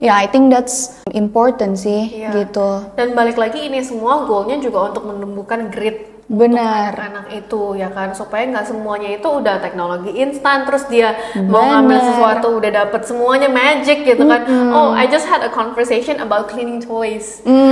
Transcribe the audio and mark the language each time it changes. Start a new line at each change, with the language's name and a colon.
English: Ya, I think that's important sih gitu.
Indonesian: Dan balik lagi ini semua goalnya juga untuk menumbuhkan grit. Benar. Anak itu ya kan, supaya nggak semuanya itu udah teknologi instan, terus dia mau ngambil sesuatu udah dapet semuanya magic gitu kan.
English: Oh, I just had a conversation about cleaning toys.